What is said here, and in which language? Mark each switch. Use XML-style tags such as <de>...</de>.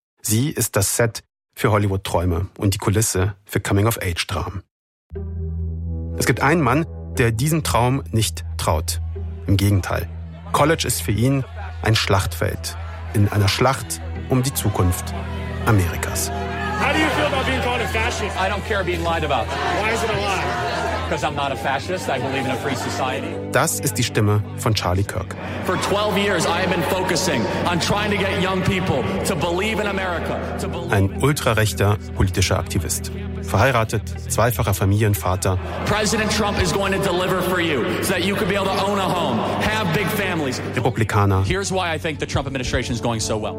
<de>Sie ist das Set für Hollywood-Träume und die Kulisse für Coming-of-Age-Dramen. Es gibt einen Mann, der diesem Traum nicht traut. Im Gegenteil. College ist für ihn ein Schlachtfeld. In einer Schlacht um die Zukunft Amerikas.</de> <en>How do you feel about being called a fascist? I don't care being lied about. Why is it a lie? Because I'm not a fascist. I believe in a free society.</en> <de>Das ist die Stimme von Charlie Kirk.</de> <en>For 12 years I have been focusing on trying to get young people to believe in America.</en> <de>Ein ultrarechter politischer Aktivist. Verheiratet, zweifacher Familienvater.</de> <en>President Trump is going to deliver for you so that you could be able to own a home, have big families.</en> <de>Republikaner.</de> <en>Here's why I think the Trump administration is going so well.</en>